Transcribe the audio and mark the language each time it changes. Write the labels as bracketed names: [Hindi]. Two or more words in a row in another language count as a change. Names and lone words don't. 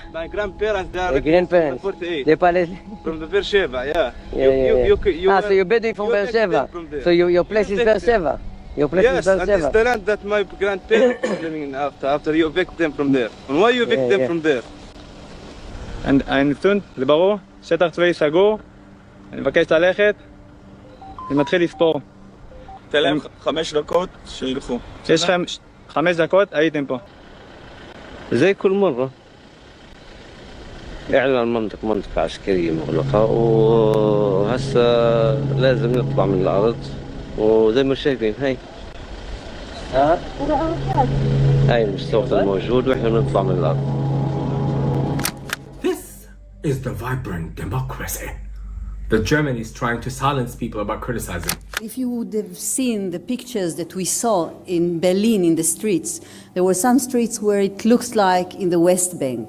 [English] My grandparents. They are grandparents. 48. They from the Beersheba, yeah. So you're Bedouin from Beersheba. So your place is Beersheba. Your place is Beersheba. Yes, and it's the land that my grandparents are living in after you evict them from there. And why you evict them from there? [Hebrew] הנתון, זה ברור? שטח צבאי סגור, אני מבקש ללכת, אני מתחיל לספור. תן להם 5 דקות שילכו. יש לכם 5 דקות, הייתם פה. [Arabic] زي كل مرة إعلان منطقة عسكرية مغلقة وهسه لازم نطلع من الأرض وزي ما شايفين هاي المستوطن موجود وإحنا بنطلع من الأرض. [English] This is the vibrant democracy that Germany is trying to silence people about criticizing. If you would have seen the pictures that we saw in Berlin in the streets, there were some streets where it looks like in the West Bank.